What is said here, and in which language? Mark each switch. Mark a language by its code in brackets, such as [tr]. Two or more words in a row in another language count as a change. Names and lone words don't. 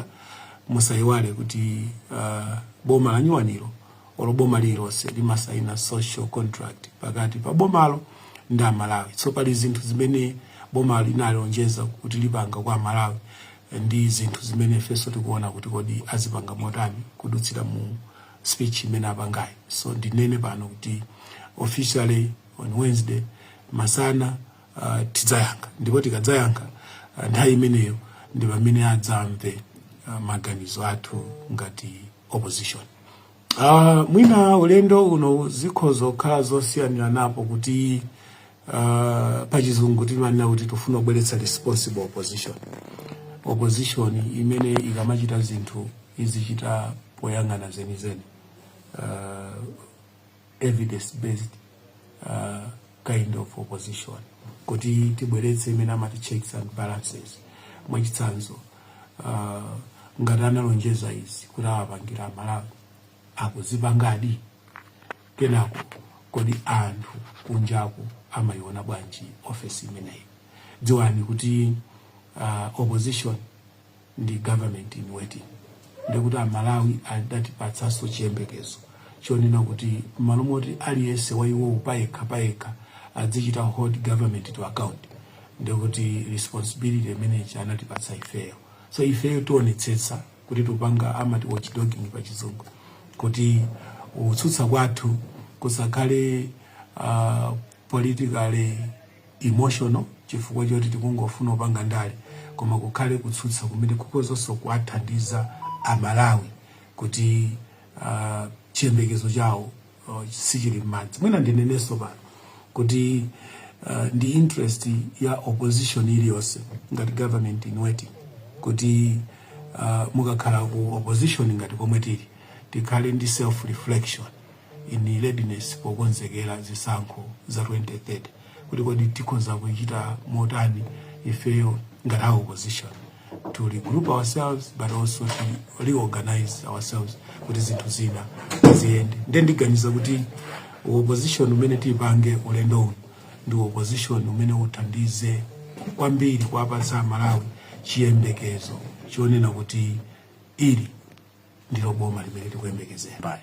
[ny] Musayiwale kuti boma la Nyuwaniro olo boma lilonse limasaina [en] social contract [ny] pakati pa bomalo ndi Malawi. So pali zinthu zimene boma linalonjeza kuti lipanga kwa Malawi ndi zinthu zimene feso tikuona kuti kodi azipanga motani kudutsira mu speech imene apangayi. So ndinene pano kuti [en] officially on Wednesday [ny] masana tidzayankha, ndipo tikadzayankha nthawi imeneyo ndi pamene adzamve maganizo athu ngati opposition. Mwina ulendo uno zikhoza kukhala zosiyanira napo kuti pachizungu timanena kuti tufuna kubweretsa [en] responsible opposition. [ny] Opposition imene ikamachita zinthu izichita poyang'ana zenizeni, [en] evidence based kind of opposition, [ny] kuti tibweretse imene amati [en] checks and balances. [ny] Mwachitsanzo ngati analonjeza izi kuti awapangira Malawi akuzipangadi, kenako kodi anthu kunjaku amayiona bwanji office imeneyi? Dziwani kuti opposition ndi [en] government in waiting, [ny] ndikuti Malawi adatipatsanso chiyembekezo chonena kuti malo moti aliyense wa iwo payekha azichita [en] hold government to account, [ny] ndikuti responsibility imene anatipatsa ifeyo. So ifeyo tionetsetsa kuti tupanga amati watchdogging pa chizungu, kuti utsutsa kwathu kusakhale [en] politically emotional [ny] chifukwa choti tikungofuna upanga ndale, koma kukhale kutsutsa kumene kukozonso kuwathandiza Amalawi kuti chiyembekezo chawo sichili m'madzi. Mwina ndinenenso pano kuti ndi interest ya opposition iliyonse ngati [en] government in waiting [ny] kuti mukakhala ku opposition ngati komwe tili tikhale ndi [en] self reflection in readiness [ny] pokonzekera zisankho za 2030, kuti kodi tikhoza kuchita motani ifeyo ngati opposition [en] to regroup ourselves but also to reorganize ourselves [ny] kuti zinthu zina ziyende. Ndiganiza kuti opposition umene tipange ulendo uno ndi opposition umene uthandize kwambiri kuwapatsa Malawi chiyembekezo chonena kuti ili ndilo boma limene tikuyembekezera.